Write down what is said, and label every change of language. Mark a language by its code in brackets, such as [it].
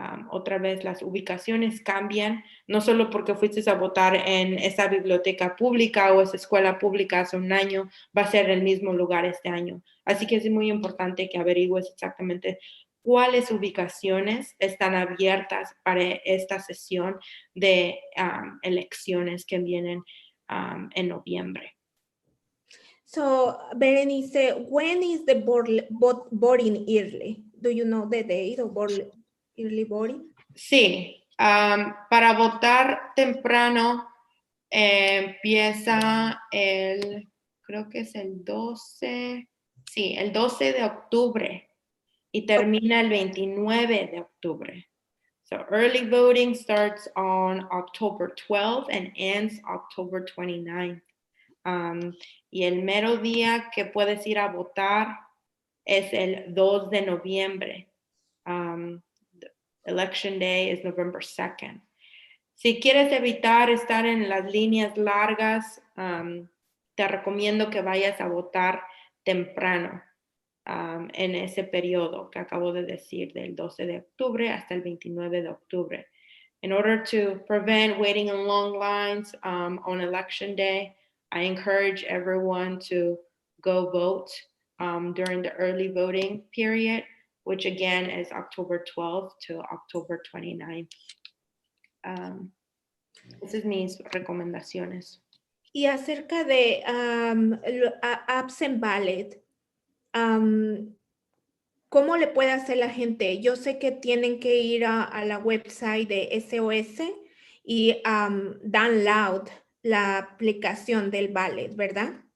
[es] Otra vez las ubicaciones cambian, no solo porque fuiste a votar en esa biblioteca pública o esa escuela pública hace un año, va a ser el mismo lugar este año. Así que es muy importante que averigües exactamente cuáles ubicaciones están abiertas para esta sesión de elecciones que vienen en noviembre. [en] So, Berenice, when is the voting early? Do you know the date of early voting? [es] Sí, para votar temprano empieza creo que es el 12, sí, el 12 de octubre y termina el 29 de octubre. [en] So early voting starts on October 12th and ends October 29th. [es] Y el mero día que puedes ir a votar es el 2 de noviembre. [en] Election Day is November 2nd. [es] Si quieres evitar estar en las líneas largas, te recomiendo que vayas a votar temprano en ese periodo que acabo de decir, del 12 de octubre hasta el 29 de octubre. [en] In order to prevent waiting in long lines on Election Day, I encourage everyone to go vote during the early voting period, which again is October 12th to October 29th. [es] Esas son mis recomendaciones. Y acerca de Absentee Ballot, ¿Cómo le puede hacer la gente? Yo sé que tienen que ir a la website de SOS y download la aplicación del ballot, ¿verdad?